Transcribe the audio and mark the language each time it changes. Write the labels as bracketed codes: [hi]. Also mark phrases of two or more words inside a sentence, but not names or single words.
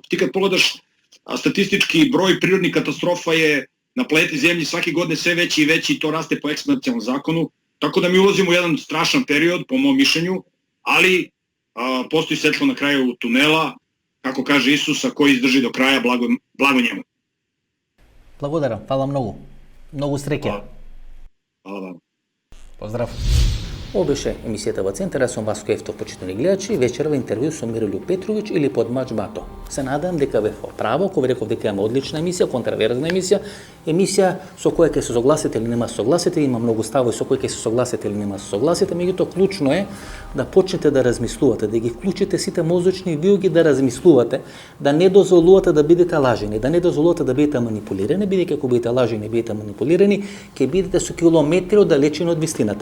[sr] Ti kad pogledaš statistički broj prirodnih katastrofa je na planeti Zemlji svake godine sve veći i veći i to raste po eksponencijalnom zakonu. Tako da mi ulazimo u jedan strašan period, po mom mišljenju, ali postoji svetlo na kraju tunela, kako kaže Isusa, koji izdrži do kraja, blago njemu. [mk] Благодарам, фала многу. Многу среќа. Hvala vam. Поздрав. Ова беше емисијата во Центар, јас сум Васко Ефтов, почитувани гледачи, вечерва интервју со Миролјуб Петровиќ или Подмач Бато. Се надам дека бев во право, кога ви реков дека имаме одлична емисија, контраверзна емисија со која ќе се согласите или нема согласите, има многу ставови со кои ќе се согласите или нема согласите, меѓутоа клучно е да почнете да размислувате, да ги вклучите сите мозочни вилги да размислувате, да не дозволувате да бидете лажени, да не дозволувате да бидете манипулирани, бидејќи ако бидете лажени, бидете манипулирани, ќе бидете со километри оддалечени од вистината.